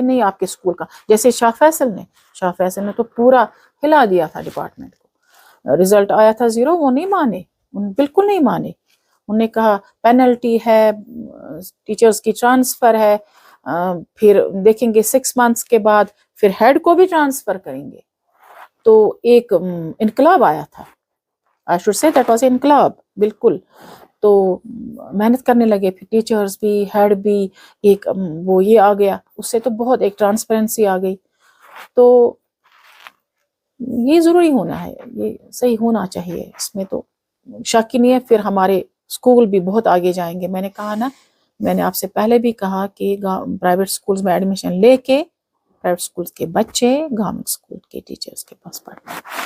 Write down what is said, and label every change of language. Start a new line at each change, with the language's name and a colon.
Urdu: نہیں آپ کے اسکول کا، جیسے شاہ فیصل نے تو پورا ہلا دیا تھا ڈپارٹمنٹ کو. رزلٹ آیا تھا 0، وہ نہیں مانے، بالکل نہیں مانے. انہوں نے کہا پینلٹی ہے، ٹیچرز کی ٹرانسفر ہے، پھر دیکھیں گے 6 months کے بعد پھر ہیڈ کو بھی ٹرانسفر کریں گے. تو ایک انقلاب آیا تھا.
English: I should say that was
Urdu: انقلاب بالکل. تو محنت کرنے لگے پھر ٹیچرز بھی، ہیڈ بھی. ایک وہ یہ آ گیا، اس سے تو بہت ایک ٹرانسپیرنسی آ گئی. تو یہ ضروری ہونا ہے، یہ صحیح ہونا چاہیے، اس میں تو شک ہی نہیں ہے. پھر ہمارے اسکول بھی بہت آگے جائیں گے. میں نے کہا نا، میں نے آپ سے پہلے بھی کہا کہ پرائیویٹ اسکولز میں ایڈمیشن لے کے پرائیویٹ اسکولز کے بچے گورنمنٹ اسکول کے ٹیچرز کے پاس پڑھتے ہیں.